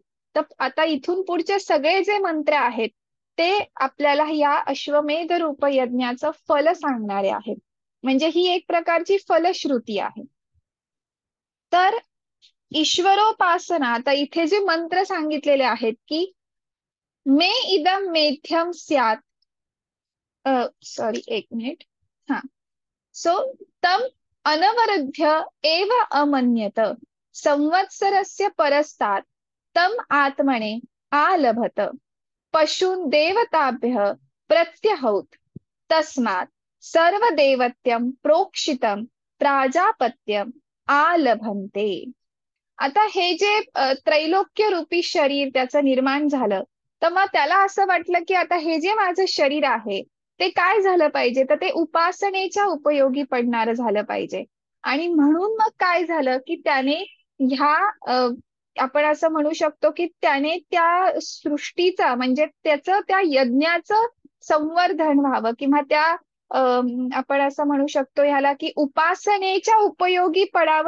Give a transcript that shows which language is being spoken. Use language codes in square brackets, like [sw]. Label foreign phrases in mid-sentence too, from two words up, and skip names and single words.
[mr] तर आता इथून पुढचे सगळे जे मंत्र आहेत ते आपल्याला या अश्वमेध रूप यज्ञाचं फल सांगणारे आहेत. म्हणजे ही एक प्रकारची फलश्रुती आहे. तर ईश्वरोपासना, आता इथे जे मंत्र सांगितलेले आहेत की [sa] मे इदम मेध्यम स्यात्, [mr] सॉरी एक मिनिट, हा, सो [sa] तम अनवरुद्ध्य एव अमन्यत संवत्सरस्य परस्तात् तम आत्मने आलभत पशून देवताभ्यः प्रत्यहौत तस्मात् सर्वदेवत्यं प्रोक्षितं प्राजापत्यम आलभन्ते. [mr] आता हे जे त्रैलोक्य रूपी शरीर त्याचं निर्माण झालं, तर मग त्याला असं वाटलं की आता हे जे माझं शरीर आहे ते काय झालं पाहिजे, तर ते उपासनेच्या उपयोगी पडणारं झालं पाहिजे. आणि म्हणून मग काय झालं की त्याने ह्या आपण असं म्हणू शकतो की त्याने त्या सृष्टीचा म्हणजे त्याचं त्या यज्ञाचं संवर्धन व्हावं किंवा त्या आपण असं म्हणू शकतो ह्याला की उपासनेच्या उपयोगी पडावं.